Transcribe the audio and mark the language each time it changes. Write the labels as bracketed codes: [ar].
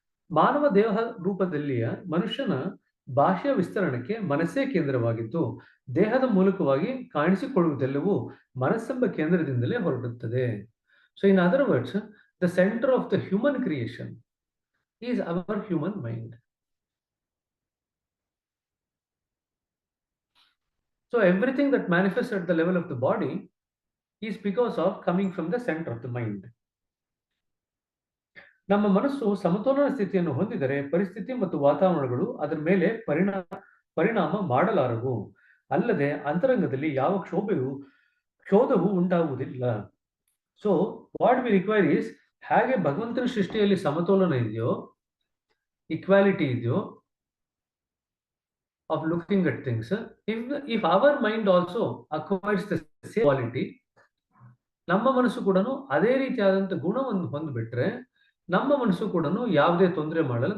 [kn] ಮಾನವ ದೇಹ ರೂಪದಲ್ಲಿಯ ಮನುಷ್ಯನ ಭಾಷೆಯ ವಿಸ್ತರಣಕ್ಕೆ ಮನಸ್ಸೇ ಕೇಂದ್ರವಾಗಿದ್ದು ದೇಹದ ಮೂಲಕವಾಗಿ ಕಾಣಿಸಿಕೊಳ್ಳುವುದೆಲ್ಲವೂ ಮನಸ್ಸೆಂಬ ಕೇಂದ್ರದಿಂದಲೇ ಹೊರಡುತ್ತದೆ. [en] So in other words, the centre of the human creation is our human mind. So everything that manifests at the level of the body is because of coming from the center of the mind. [kn] ನಮ್ಮ ಮನಸ್ಸು ಸಮತೋಲನ ಸ್ಥಿತಿಯನ್ನು ಹೊಂದಿದರೆ ಪರಿಸ್ಥಿತಿ ಮತ್ತು ವಾತಾವರಣಗಳು ಅದರ ಮೇಲೆ ಪರಿಣಾಮ ಮಾಡಲಾರವು. ಅಲ್ಲದೆ ಅಂತರಂಗದಲ್ಲಿ ಯಾವ ಕ್ಷೋಧವು ಉಂಟಾಗುವುದಿಲ್ಲ. [en] so what we require is, [kn] ಹೇಗೆ ಭಗವಂತನ ಸೃಷ್ಟಿಯಲ್ಲಿ ಸಮತೋಲನ ಇದೆಯೋ, ಇಕ್ವಾಲಿಟಿ ಇದೆಯೋ [en] of looking at things, if our mind also acquires the same quality, [kn] ನಮ್ಮ ಮನಸ್ಸು ಕೂಡ ಅದೇ ರೀತಿಯಾದಂಥ ಗುಣವನ್ನು ಹೊಂದ್ಬಿಟ್ರೆ ನಮ್ಮ ಮನಸ್ಸು ಕೂಡ ಯಾವುದೇ ತೊಂದರೆ ಮಾಡಲ್ಲ.